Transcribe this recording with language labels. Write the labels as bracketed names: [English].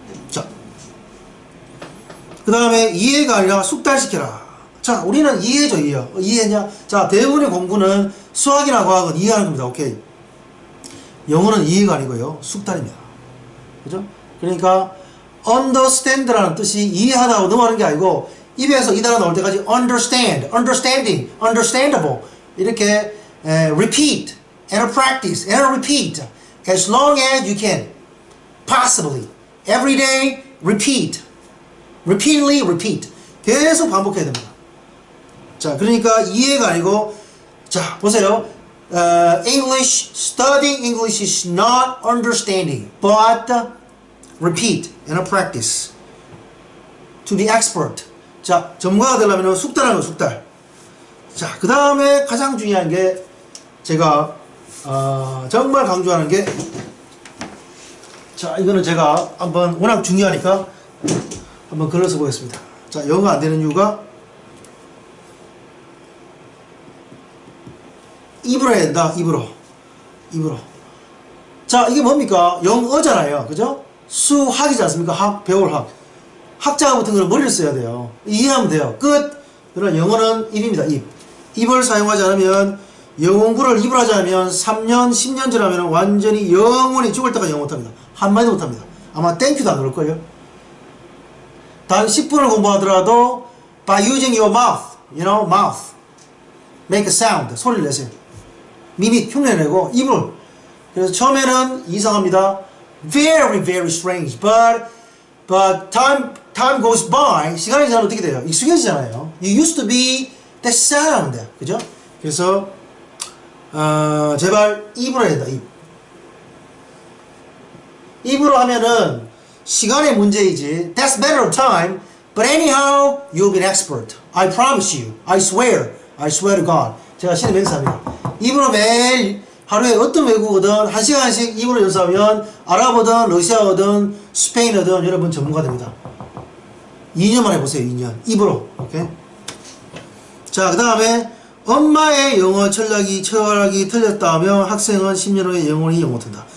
[Korean] 자, 그 다음에 이해가 아니라 숙달시켜라. 자, 우리는 이해죠, 이해. 이해냐? 자, 대부분의 공부는 수학이나 과학은 이해하는 겁니다. 오케이. 영어는 이해가 아니고요. 숙달입니다. 그죠? 그러니까 understand라는 뜻이 이해하다고 넘어가는 게 아니고 입에서 이 단어 나올 때까지 [English] understand, understanding, understandable [Korean] 이렇게 [English] repeat and practice and repeat as long as you can possibly every day repeat repeatedly repeat [Korean] 계속 반복해야 됩니다. 자, 그러니까 이해가 아니고 자 보세요. [English] English studying English is not understanding but repeat and practice to be expert. [Korean] 자, 전문가가 되려면 숙달하는 거 숙달. 자, 그 다음에 가장 중요한 게 제가 정말 강조하는 게 자, 이거는 제가 한번 워낙 중요하니까 한번 글을 써보겠습니다. 자, 영어가 안 되는 이유가 입으로 해야 된다. 입으로. 자, 이게 뭡니까? 영어잖아요. 그죠? 수학이지 않습니까? 학, 배울 학. 학자가 붙은 거는 머리를 써야 돼요. 이해하면 돼요. 끝. 그러나 영어는 입입니다. 입. 입을 사용하지 않으면 영어 공부를 입을 하지 않으면 3년, 10년 지나면 완전히 영원히 죽을 때까지 영어 못합니다. 한마디도 못합니다. 아마 땡큐도 안 그럴걸요? 단 10분을 공부하더라도 [English] by using your mouth, you know, mouth. make a sound. [Korean] 소리를 내세요. 미믹, 흉내내고 입을. 그래서 처음에는 이상합니다. [English] very, very strange. But time goes by. [Korean] 시간이 지나면 어떻게 돼요? 익숙해지잖아요. [English] You used to be that sound. [Korean] 그죠? 그래서 제발 입으로 해야 된다. 입으로 하면은 시간의 문제이지. [English] That's matter of time. But anyhow, you'll be an expert. I promise you. I swear to God. [Korean] 제가 신의 맹세합니다. 입으로 매일 하루에 어떤 외국어든 1시간씩 입으로 연습하면 아랍어든 러시아어든 스페인어든 여러분 전문가 됩니다. 2년만 해보세요. 2년. 입으로. 오케이? 자, 그 다음에 엄마의 영어 철학이 틀렸다 하면 학생은 10년 후에 영원히 영어 못한다.